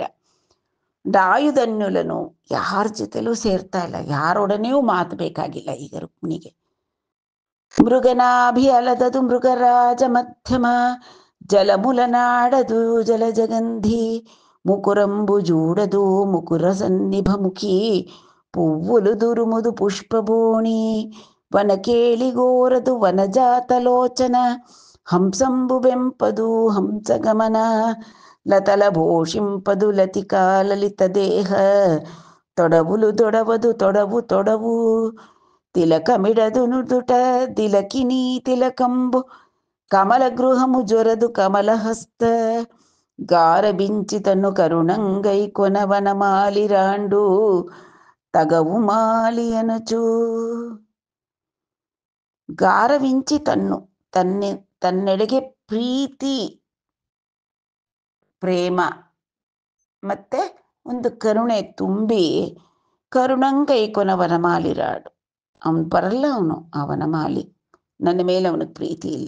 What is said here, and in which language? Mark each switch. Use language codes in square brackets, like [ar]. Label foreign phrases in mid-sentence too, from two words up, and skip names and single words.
[kn] ಡಾಯುಧನ್ಯುಲನು ಯಾರ ಜೊತೆಲೂ ಸೇರ್ತಾ ಇಲ್ಲ, ಯಾರೊಡನೆಯೂ ಮಾತು ಬೇಕಾಗಿಲ್ಲ ಈಗ ರುಕ್ಮಿಣಿಗೆ. [te] మృగనాభి అలదదు మృగరాజ మధ్యమ, జలములనాడదు జలజగంధి, ముకురంబు జూడదు ముకుర సన్నిభముఖి, పువ్వులు దురుముదు పుష్పబోణి, వనకేళిగోరదు వనజాతలోచన, హంసంబు వెంపదు హంసగమన, లతల భోషింపదు లతికా లలిత దేహ, తొడవులు తొడవదు తొడవు తొడవు, తిలకమిడదు నుదుట తిలకిని తిలకంబు, కమల గృహము జొరదు కమలహస్త, గారబించితను కరుణంగై కొనవనమాలిరాండు, తగవు మాలి అనచు. [kn] ಗಾರವಿಂಚಿ ತನ್ನೆಡೆಗೆ ಪ್ರೀತಿ ಪ್ರೇಮ ಮತ್ತೆ ಒಂದು ಕರುಣೆ ತುಂಬಿ, [te] కరుణంగై కొనవన మాలిరాడు, [kn] ಅವನು ಬರಲ್ಲ, ಅವನ ಮಾಲಿ, ನನ್ನ ಮೇಲೆ ಅವನಿಗೆ ಪ್ರೀತಿ ಇಲ್ಲ.